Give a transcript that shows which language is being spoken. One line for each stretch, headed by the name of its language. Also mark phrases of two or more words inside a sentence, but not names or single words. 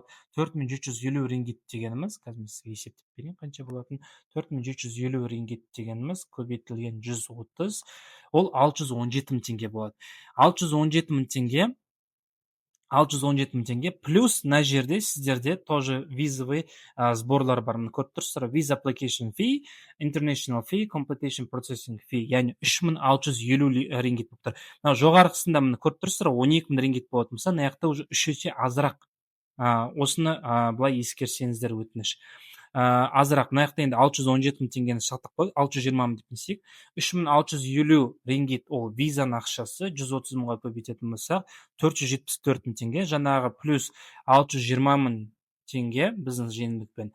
Kazakh: 4750 рингит дегеніміз, қазір мен сізге есептеп берейін қанша болатын. 4750 рингит дегеніміз көбейтілген 130, ол 617 мың теңге болады. 617 мың теңге 617 мың теңге, плюс мына жерде сіздерде
Russian: тоже визовый
Kazakh: сборлар бар. Міне көріп тұрсыздар,
English: visa application fee, international fee, completion processing fee,
Kazakh: яғни 3650 рингит болып тұр. Мына жоғарғысында міне көріп тұрсыздар, 12 мың рингит болатын болса, мына жақта уже 3 есе азырақ. Осыны былай ескерсеңіздер өтініш. Азырақ, мына жақта енді 617 мың теңгені шақтық қой, 620 мың деп несек, 3650 рингит ол визаның ақшасы, 130 мыңға көбейтетін болсақ, 474 мың теңге, жаңағы плюс 620 мың теңге біздің жеңілдікпен.